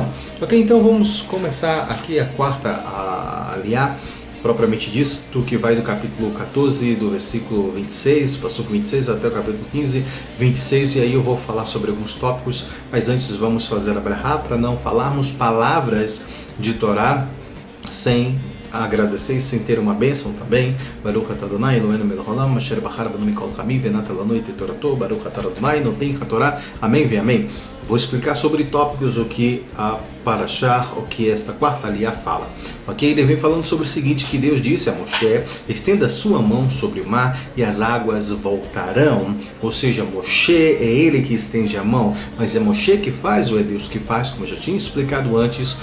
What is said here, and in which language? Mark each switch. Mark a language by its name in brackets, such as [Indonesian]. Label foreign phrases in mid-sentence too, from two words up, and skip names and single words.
[Portuguese] Ok, então vamos começar aqui a quarta aliá, propriamente dito, que vai do capítulo 14, do versículo 26, passou com 26 até o capítulo 15, 26, e aí eu vou falar sobre alguns tópicos, mas antes vamos fazer a brahá para não falarmos palavras de Torá sem agradecer e sem ter uma bênção também. [Hebrew] ברוך אתה אדני אלהינו מלך העולם אשר בחר בנו מכל העמים ונתן לנו את תורתו ברוך אתה אדני נותן התורה. [Portuguese] Amém e amém. Vou explicar sobre tópicos o que a Parashá, o que esta quarta aliá fala. Ok? Ele vem falando sobre o seguinte, que Deus disse a Moshe: estenda sua mão sobre o mar e as águas voltarão. Ou seja, Moshe é ele que estende a mão, mas é Moshe que faz ou é Deus que faz, como eu já tinha explicado antes.